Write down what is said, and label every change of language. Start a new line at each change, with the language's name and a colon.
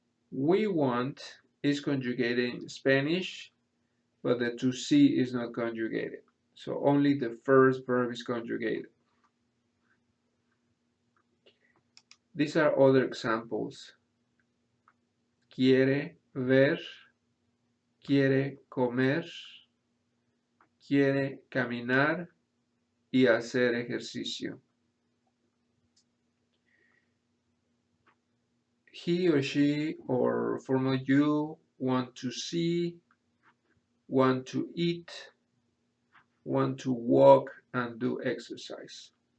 English: We want is conjugated in Spanish, but the to see is not conjugated. So only the first verb is conjugated. These are other examples.
Spanish: Quiere ver, quiere comer, quiere caminar y hacer ejercicio.
English: He or she, or formal you, want to see, want to eat, want to walk and do exercise.